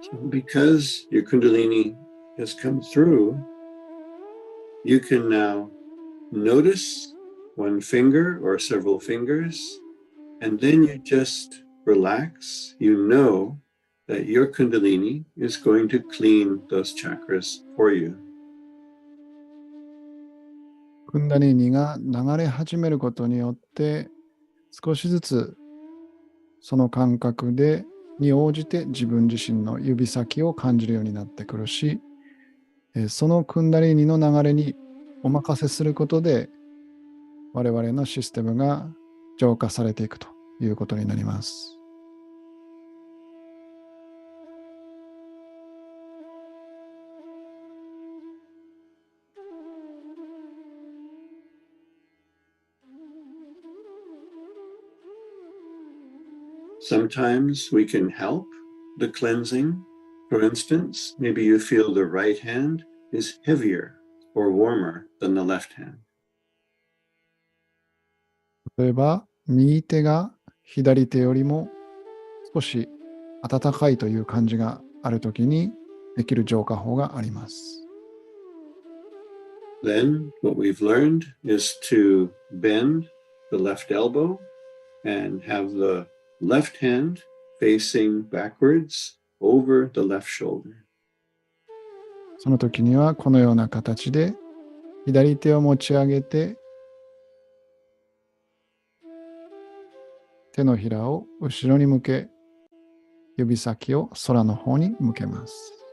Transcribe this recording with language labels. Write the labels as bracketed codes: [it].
[en] Because your Kundalini has come through, you can now notice one finger or several fingers, and then you just relax. You know that your Kundalini is going to clean those chakras for you. [ja] クンダリーニが流れ始めることによって、少しずつその感覚に応じて自分自身の指先を感じるようになってくるし、そのクンダリーニの流れにお任せすることで、我々のシステムが浄化されていくということになります。 [en] Sometimes we can help the cleansing. For instance, maybe you feel the right hand is heavier or warmer than the left hand. [ja] 例えば、右手が左手よりも少し温かいという感じがあるときにできる浄化法があります。 [en] Then what we've learned is to bend the left elbow and have the left hand facing backwards over the left shoulder. [ja] その時にはこのような形で左手を持ち上げて手のひらを後ろに向け指先を空の方に向けます。